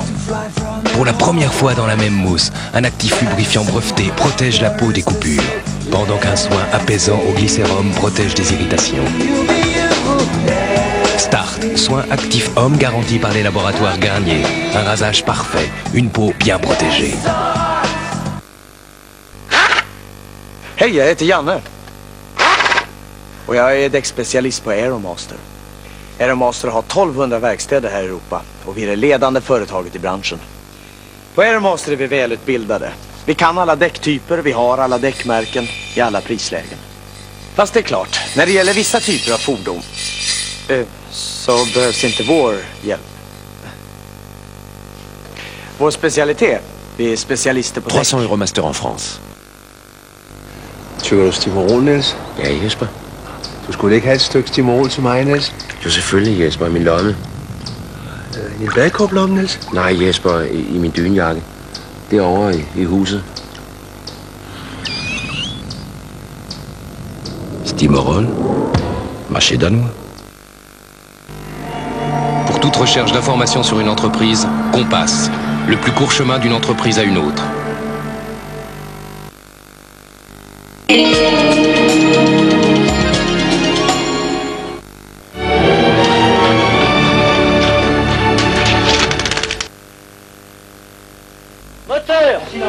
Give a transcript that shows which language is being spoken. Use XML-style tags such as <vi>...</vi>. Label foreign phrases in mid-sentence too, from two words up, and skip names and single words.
<fr>Pour la première fois dans la même mousse, un actif lubrifiant breveté protège la peau des coupures, pendant qu'un soin apaisant au glycérum protège des irritations. Start, soin actif homme garanti par les laboratoires Garnier. Un rasage parfait, une peau bien protégée.</fr> <sv>Hej, jag heter Janne. Och jag är däckspecialist på Aeromaster. Aeromaster har 1200 verkstäder här i Europa och vi är det ledande företaget i branschen. På Aeromaster är vi välutbildade. Vi kan alla däcktyper, vi har alla däckmärken i alla prislägen. Fast det är klart, när det gäller vissa typer av fordon så behövs inte vår hjälp. Vår specialitet, vi är specialister på</sv> <fr>300 Euromaster en France.</fr> <da>Tykker du Stimorol, Niels? Ja, Jesper. Du skulle ikke have et stykke Stimorol til mig, Niels? Jo, selvfølgelig, Jesper, i min lomme. I en badekåblomme, Niels? Nej, Jesper, i min dynjakke. Derovre i huset. Stimorol,</da> <fr>marché danois. Pour toute recherche d'informations sur une entreprise, Compass, le plus court chemin d'une entreprise à une autre. Moteur, sinon.</fr>